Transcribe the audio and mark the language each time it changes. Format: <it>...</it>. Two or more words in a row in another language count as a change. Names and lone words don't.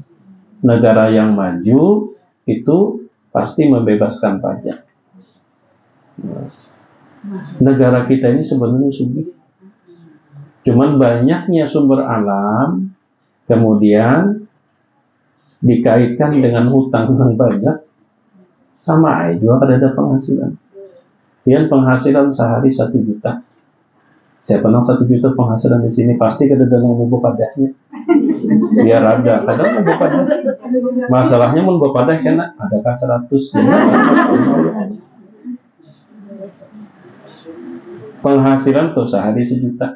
<id>Negara yang maju itu pasti membebaskan pajak. Negara kita ini sebenarnya sugih. Cuman banyaknya sumber alam, kemudian dikaitkan dengan hutang yang banyak, sama aja juga ada penghasilan.</id> <bjn>Pian penghasilan sehari 1 juta. Siapa nang 1 juta penghasilan di sini pasti kada dalam buku padahnya. Biar ada, kadang buku padah. Masalahnya mun buku padah kena adakah 100. Penghasilan tuh sehari 1 juta.</bjn>